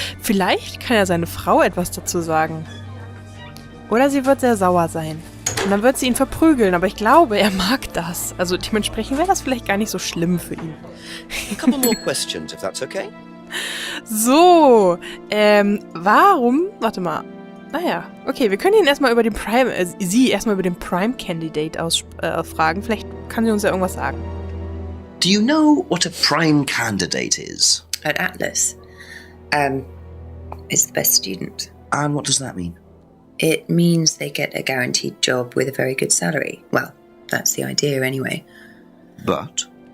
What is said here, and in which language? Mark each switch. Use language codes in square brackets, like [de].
[de] Vielleicht kann ja seine Frau etwas dazu sagen. Oder sie wird sehr sauer sein. Und dann wird sie ihn verprügeln, aber ich glaube, er mag das. Also dementsprechend wäre das vielleicht gar nicht so schlimm für ihn. [en] A couple more questions, if that's okay. [de] So, warum? Warte mal. Naja, okay, wir können ihn erstmal über den sie erstmal über den Prime-Candidate fragen. Vielleicht kann sie uns ja irgendwas sagen. [en] Do you know what a prime candidate is? An atlas is the best student. And what does that mean? It means they get a guaranteed job with a very good salary. Well, that's the idea anyway. But?